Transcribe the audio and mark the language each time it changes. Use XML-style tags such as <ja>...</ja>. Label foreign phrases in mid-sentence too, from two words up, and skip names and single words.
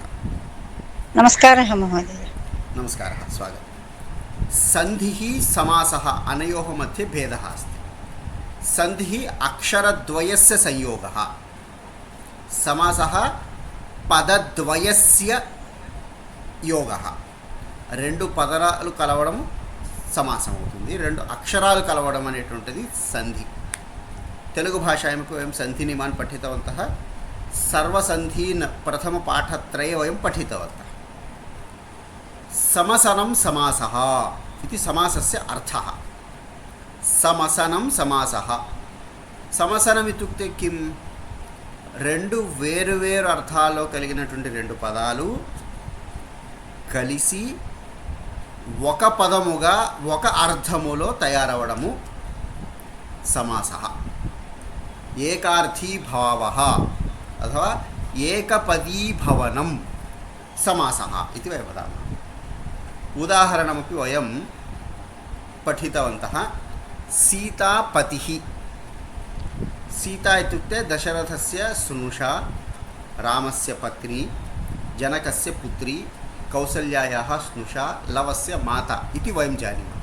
<sa>नमस्कारः महोदय। नमस्कारः, स्वागतम्। सन्धिः समासः अनयोः मध्ये भेदः अस्ति। सन्धिः अक्षरद्वयस्य संयोगः, समासः पदद्वयस्य योगः।</sa> <te>రెండు పదాలు కలవడం సమాసం అవుతుంది, రెండు అక్షరాలు కలవడం అనేటువంటిది సంధి.</te> <sa>తెలుగు భాషాయాं वयं सन्धिनियमान् पठितवन्तः। सर्वसन्धीन् प्रथमपाठत्रये वयं पठितवन्तः। समसनं समासः इति समासस्य अर्थः। समसनं समासः, సమసనం ఇత్యుక్తే किं,</sa> <te>రెండు వేరు అర్థాల్లో కలిగినటువంటి రెండు పదాలు కలిసి ఒక పదముగా ఒక అర్థములో తయారవడము సమాసः।</te> <sa>ఏకార్థీ భావः अथवा ఏకపదీభవనం समासः इति वयं वदामः। उदाहरणमपि वयं पठितवन्तः। सीतापतिः, सीता इत्युक्ते दशरथस्य स्नुषा, रामस्य पत्नी, जनकस्य पुत्री, कौसल्यायाः स्नुषा, लवस्य माता इति वयं जानीमः।</sa>